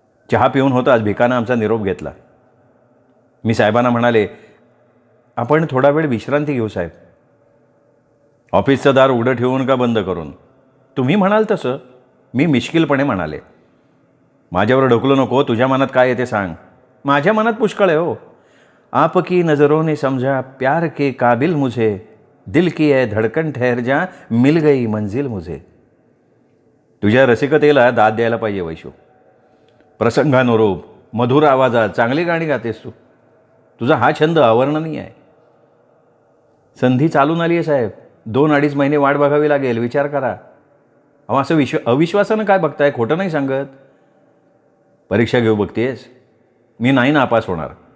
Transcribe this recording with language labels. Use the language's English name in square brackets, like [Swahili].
[Marathi] चहा पिऊन होताच भिकानं आमचा निरोप घेतला. मी साहेबांना म्हणाले, आपण थोडा वेळ विश्रांती घेऊ साहेब. ऑफिसचं दार उघडं ठेवून का बंद करून? तुम्ही म्हणाल तसं, मी मिश्किलपणे म्हणाले. माझ्यावर ढोकलं नको. तुझ्या मनात काय येते सांग. माझ्या मनात पुष्कळ आहे हो. [Hindi] आपकी नजरों ने समझा प्यार के काबिल मुझे, दिल की है धडकन ठहर जा, मिल गई मंजिल मुझे. [Marathi] तुझ्या रसिकतेला दाद द्यायला पाहिजे वैशू. प्रसंगानुरूप मधुर आवाजात चांगली गाणी गातेस तू. तुझा हा छंद अवर्णनीय आहे. संधी चालून आली आहे साहेब. 2-2.5 महिने वाट बघावी लागेल. विचार करा. असं अविश्वासानं काय बघताय? खोटं नाही सांगत. परीक्षा घेऊ बघतेस? मी नाही नापास होणार.